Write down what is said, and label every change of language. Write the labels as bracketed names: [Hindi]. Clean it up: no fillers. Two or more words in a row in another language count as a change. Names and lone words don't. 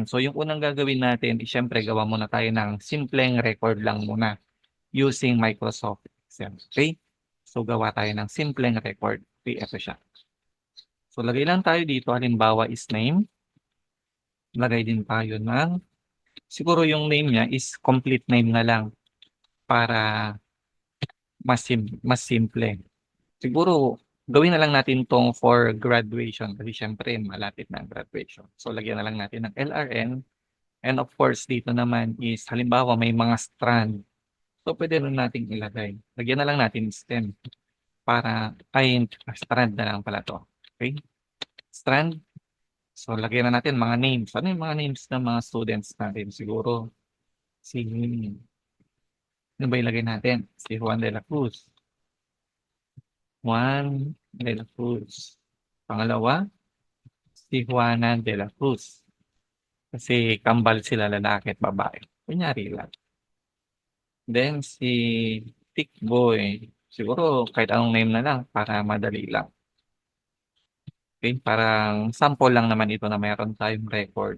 [Filipino] So, yung unang gagawin natin is siyempre gawa muna tayo ng simpleng record lang muna using Microsoft Excel, okey? So, gawa tayo ng simpleng record. Okey, eto siya. So, lagay lang tayo dito halimbawa is name. Lagay din tayo ng siguro yung name niya is [English] complete name [Filipino] na lang para mas simple. Siguro gawin na lang natin 'tong [English] for graduation [Filipino] kasi siyempre malapit na ang graduation. So, lagyan na lang natin ng LRN [English] and of course [Filipino] dito naman is halimbawa may mga strand. So, puwede rin nating ilagay. Lagyan na lang natin stem para strand na lang pala 'to, okey? Strand. So, lagyan na natin mga names. Ano yung mga names ng mga students natin? Siguro si ano ba ilagay natin? Si Juan de la Cruz. Juan de la Cruz. Pangalawa, si Juana de la Cruz. Kasi kambal sila lalaki at babae. Kunyari lang. Then si Tikboy. Siguro kahit anong name na lang para madali lang. Okay? Parang sample lang naman ito na meron tayong record.